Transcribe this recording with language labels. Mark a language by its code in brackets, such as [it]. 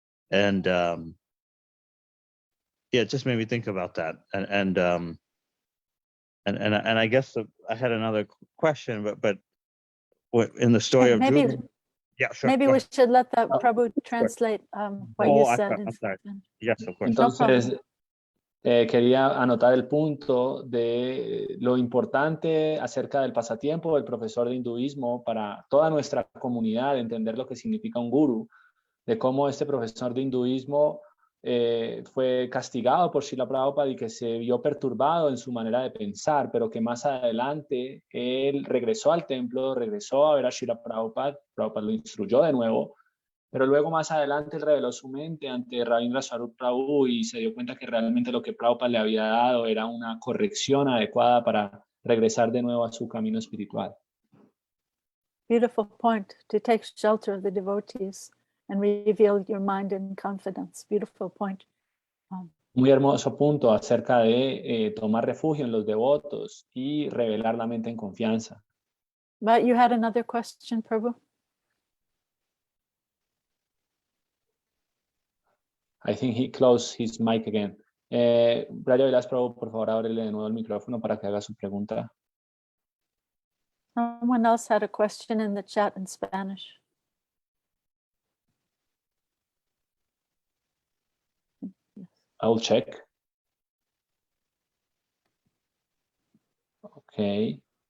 [en] And yeah, it just made me think about that. And I guess I had another question, but in the story of maybe, Dhruva, yeah, sure. Maybe we should let the Prabhu translate what you said. I'm sorry. Yes, of course. [es] Entonces, quería anotar el punto de lo importante acerca del pasatiempo del profesor de hinduismo para toda nuestra comunidad, entender lo que significa un guru, de cómo este profesor de hinduismo fue castigado por Srila Prabhupada y que se vio perturbado en su manera de pensar, pero que más adelante él regresó al templo, regresó a ver a Srila Prabhupada, Prabhupada lo instruyó de nuevo, pero luego más adelante él reveló su mente ante Ravindra Swarup Prabhu y se dio cuenta que realmente lo que Prabhupada le había dado era una corrección adecuada para regresar de nuevo a su camino espiritual. [en] Beautiful point, to take shelter of the devotees and reveal your mind in confidence. Beautiful point. [es] Muy hermoso punto acerca de tomar refugio en los devotos y revelar la mente en confianza. [en] But you had another question, Prabhu? I think he closed his mic again. [es] Braya Vilas, Prabhu, por favor, ábrele de nuevo el micrófono para que haga su pregunta. [en] Someone else had a question in the chat in Spanish. I will check. Okay.